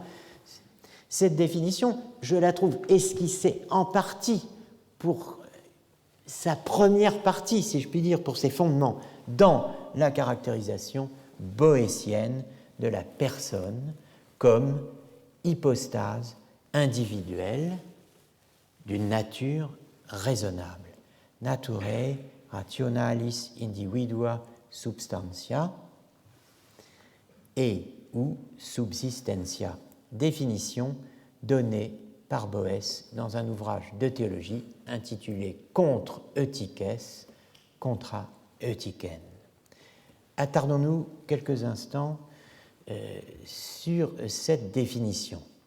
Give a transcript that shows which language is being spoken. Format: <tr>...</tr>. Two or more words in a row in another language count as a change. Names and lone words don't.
<fr>Cette définition, je la trouve esquissée en partie pour sa première partie, si je puis dire, pour ses fondements, dans la caractérisation boétienne de la personne comme hypostase individuelle d'une nature raisonnable.</fr> <la>Naturae rationalis individua substantia</la> <fr>et ou subsistentia, définition donnée par Boès dans un ouvrage de théologie intitulé Contre Eutychès, Contra Eutychène. Attardons-nous quelques instants sur cette définition.</fr>